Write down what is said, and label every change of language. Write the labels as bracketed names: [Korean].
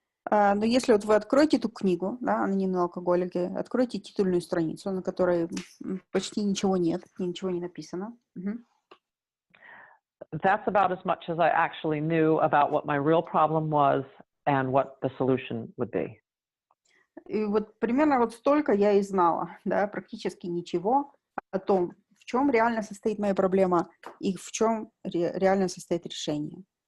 [Russian] Но если вот вы откроете эту книгу, да, «Анонимные алкоголики», откройте титульную страницу, на которой почти ничего нет, ничего не написано. Мгм. [English] That's about as much as I actually knew about what my real problem was and what the solution would be. [Russian] И вот примерно вот столько я и знала, да, практически ничего о том, в чем реально состоит моя проблема и в чем реально состоит решение.